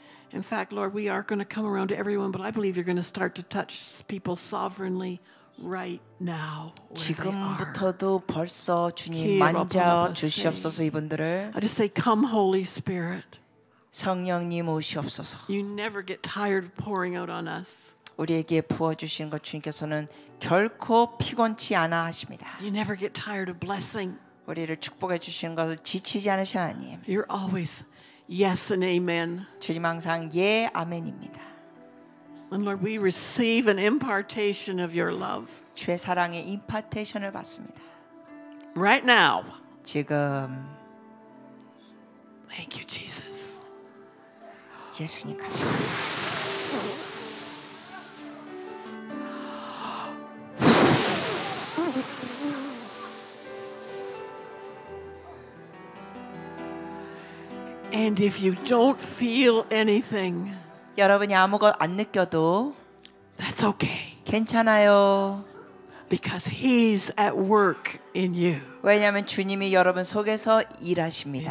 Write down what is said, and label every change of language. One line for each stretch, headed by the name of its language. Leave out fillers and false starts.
English: In fact, Lord, we are going to come around to everyone, but I believe you're going to start to touch people sovereignly right now.
Korean: 지금부터도 벌써 주님 만져 주시옵소서 이분들을.
English: I just say, come, Holy Spirit.
Korean: 성령님 오시옵소서.
English: You never get tired of pouring out on us.
Korean: 우리에게 부어 주시는 것 주님께서는 결코 피곤치 않아 하십니다.
English: You never get tired of blessing.
Korean: 우리를 축복해 주시는 것을 지치지 않으신 하나님.
English: You're always yes and amen.
Korean: 주님 항상 예 아멘입니다.
English: And Lord, we receive an impartation of your love.
Korean: 주의 사랑의 임파테이션을 받습니다.
English: Right now.
Korean: 지금
English: Thank you, Jesus.
Korean: 예수님 감사합니다.
English: And if you don't feel anything,
Korean: 여러분이 아무것 안 느껴도
English: that's okay.
Korean: 괜찮아요.
English: Because He's at work in you.
Korean: 왜냐하면 주님이 여러분 속에서 일하십니다.